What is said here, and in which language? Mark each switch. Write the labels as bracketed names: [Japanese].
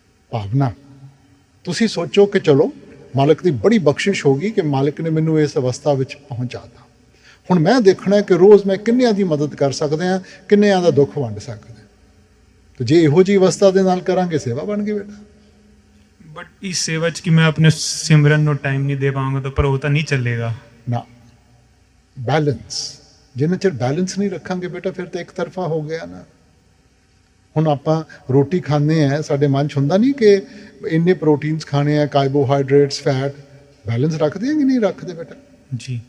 [Punjabi] ਭਾਵਨਾ ਤੁਸੀਂ ਸੋਚੋ ਕਿ ਚਲੋ ਮਾਲਕ ਦੀ ਬੜੀ ਬਖਸ਼ਿਸ਼ ਹੋਗੀ ਕਿ ਮਾਲਕ ਨੇ ਮੈਨੂੰ ਇਸ ਅਵਸਥਾ ਵਿੱਚ ਪਹੁੰਚਾਤਾ। ਹੁਣ ਮੈਂ ਦੇਖਣਾ ਕਿ ਰੋਜ਼ ਮੈਂ ਕਿੰਨਿਆਂ ਦੀ ਮਦਦ ਕਰ ਸਕਦਾ ਹਾਂ, ਕਿੰਨਿਆਂ ਦਾ ਦੁੱਖ ਵੰਡ ਸਕਦਾ। तो जे ਇਹੋ ਜੀ ਅਵਸਥਾ ਦੇ ਨਾਲ ਕਰਾਂਗੇ ਸੇਵਾ ਬਣ ਗਈ ਬੇਟਾ। [Hindi] बट इस सेवा च कि मैं अपने सिमरन नो टाइम नहीं दे पाऊंगा तो पर वो तो नहीं चलेगा [Punjabi] ਨਾ ਬੈਲੈਂਸ, ਜਿੰਨਾ ਚਿਰ ਬੈਲੈਂਸ ਨਹੀਂ ਰੱਖਾਂਗੇ ਬੇਟਾ ਫਿਰ ਤਾਂ ਇੱਕ ਤਰਫਾ ਹੋ ਗਿਆ ਨਾ। ਹੁਣ ਆਪਾਂ ਰੋਟੀ ਖਾਂਦੇ ਆ, ਸਾਡੇ ਮਨ 'ਚ ਹੁੰਦਾ ਨਹੀਂ ਕਿ ਇੰਨੇ ਪ੍ਰੋਟੀਨਸ ਖਾਣੇ ਆ, ਕਾਰਬੋਹਾਈਡਰੇਟਸ, ਫੈਟ, ਬੈਲੈਂਸ ਰੱਖਦੇ ਆ ਕਿ ਨਹੀਂ ਰੱਖਦੇ ਬੇਟਾ? जी।